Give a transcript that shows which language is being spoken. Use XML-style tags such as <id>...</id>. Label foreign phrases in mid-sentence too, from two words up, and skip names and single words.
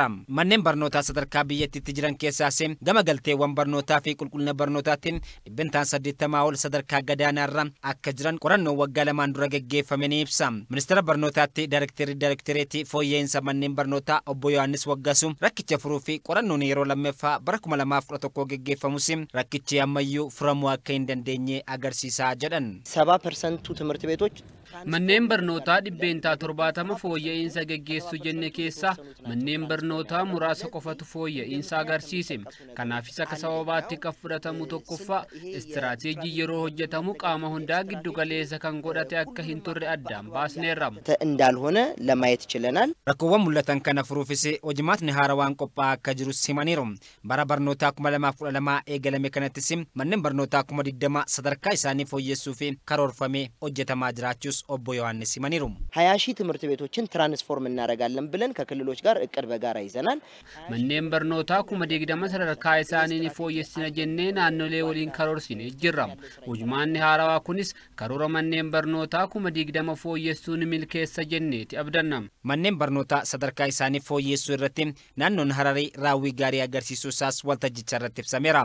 <om>Manneen barnootaa sadarkaa biyyattiitti jiran keessaas gama galteewwan barnootaa fi qulqullina barnootaatiin 80% ol sadarkaa gadaanaarra akka jiran qorannoo waggaa lamaan dura geggeeffame ni ibsa. Ministeera barnootaatti Daayirektareetii fooyya'insa manneen barnootaa obbo Yohaannis Waggasu rakkicha furuu fi qorannoon yeroo lammaffaa bara 2011 geggeeffamus rakkichi ammayyuu furamuu akka hin dandeenye agarsiisaa jedhan.</om> <am>70% ትምህርት ቤቶች</am> <om>manneen barnootaa 70 fooyya'insa geggeessu jenne keessa manneen barnootaa muraasa qofatu fooyya'insa agarsiise. Kanaafis akka sababaatti kan fudhatamu tokkoffaa istiraateejii yeroo hojjetamu qaama hundaa giddu galeessa kan godhate akka hin turre addaan baasneerra.</om> <am>እንዳልሆነ ለማየት ችለናል።</am> <om>Rakkoowwan mul'atan kana furuufis hojimaatni haarawaan qophaa'aa akka jirus himaniiru. Bara barnootaa 2012 eegalame kanattis manneen barnootaa 2020 sadarkaa isaanii fooyyessuu fi karoorfamee hojjetamaa jiraachus obbo Yohaannis himaniiru.</om> <am>20 ሺህ ትምህርት ቤቶችን ትራንስፎርም እናደርጋለን ብለን ከክልሎች ጋር እቅድ በጋራ ይዘናል።</am> <om>manneen barnootaa 2020 sadarkaa isaanii fooyyessina jennee naannolee waliin karoorsinee jirra. Hojimaanni haarawaa kunis karoora manneen barnootaa 2020 fooyyessuun milkeessa jenneeti abdanna. Manneen barnootaa sadarkaa isaanii fooyyessuu irratti naannoon Hararii raawwii gaarii agarsiisuu isaas waltajjicha irratti ibsameera.</om>